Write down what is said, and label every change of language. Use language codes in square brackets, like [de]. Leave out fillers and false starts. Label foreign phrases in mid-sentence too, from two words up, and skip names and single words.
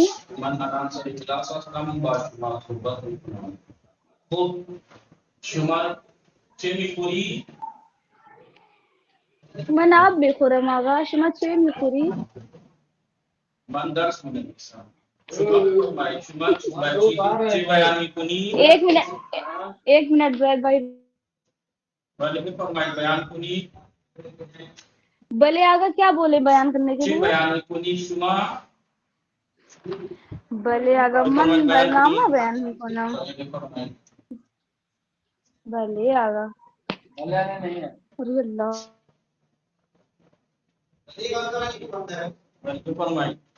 [fa] من الان سر کلاس هستم با شما صحبت میکنم. خب شما چه میخوری؟ من آب میخورم آقا. شما چه میخوری؟ من درس می‌نویسم. شما بفرمایید شما چه بیان میکنی؟ [ur] ایک منٹ زید بھائی. [fa] بله بفرمایید بیان کنید. [ur] بلے آقا کیا بولے بیان کرنے کے [fa] چه [ur] لیے؟ [fa] بیان میکنی شما؟ بلے آقا من برنامه بیان میکنم. بفرمایید. [ur] بلے آقا. ارے اللہ. [fa] بفرمایید.